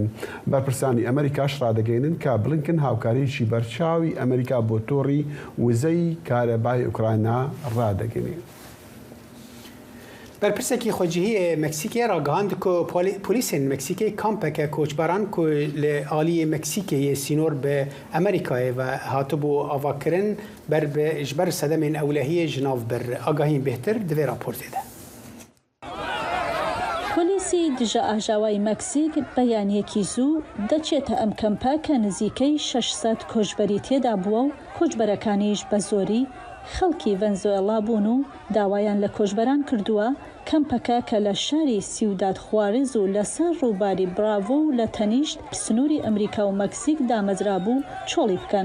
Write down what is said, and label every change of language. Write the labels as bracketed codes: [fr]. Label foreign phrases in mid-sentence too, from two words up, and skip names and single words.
[ckb] بەرپرسانی ئەمریکاش ڕادەگەێنن کە بلینکن هاوکاریی بەرچاوی ئەمریکا بۆ تۆڕی وزەی کارەبای ئوکراینە ڕادەگەێنێت. برپرسێکی خۆجیهی مکسیکی ڕاگەاند کە پۆلیسên مکسیکی کامپێکە کۆچبەران [ku] ku li aliyê Meksîkeyê sînor bi Amerîkayê ve hatibû avakirin ji ber sedemên ewlehiyê ji nav bir. Agahîn bêhtir divê raportê de. [ckb] پۆلیسی دژە ئاژاوای مەکسیک بەیانیەکی زوو دەچێتە ئەم کەمپە کە نزیکەی 600 کۆچبەری تێدا بووە و کۆچبەرەکانیش بە زۆری خەڵکی ڤەنزوێلا بوون و داوایان لە کۆچبەران کردووە کەمپەکە کە لە شاری سیوداد خوارز و لەسەر ڕووباری براڤۆ و لە تەنیشت سنووری ئەمریکا و مەکسیک دامەزرا بوو چۆڵی بکەن.